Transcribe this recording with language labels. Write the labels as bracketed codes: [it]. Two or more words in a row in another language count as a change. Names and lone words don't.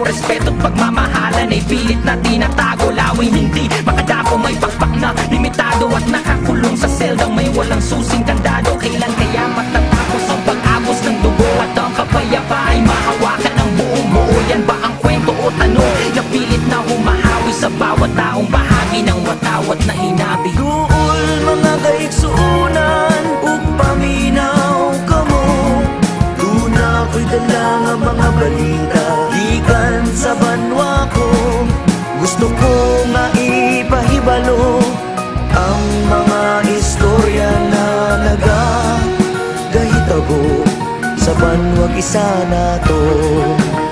[tl] Respeto at pagmamahalan ay pilit na tinatago. Lawing hindi makadapo, may pakpak na limitado at nakakulong sa seldang may walang susing kandado. Kailan kaya matatapos ang pag-agos ng dugo at ang kapayapa ay mahawakan ng buong buo? Yan ba ang kwento o tanong na pilit na humahawi sa bawat taong bahagi ng watawat na hinabi? [ceb] Duol mga kaigsuunan ug paminaw kamo, duna ko'y dala nga mga balita gikan sa banwa ko. Gusto ko nga ipahibalo ang mga istorya na nagagahitabo sa banwa gisa na to.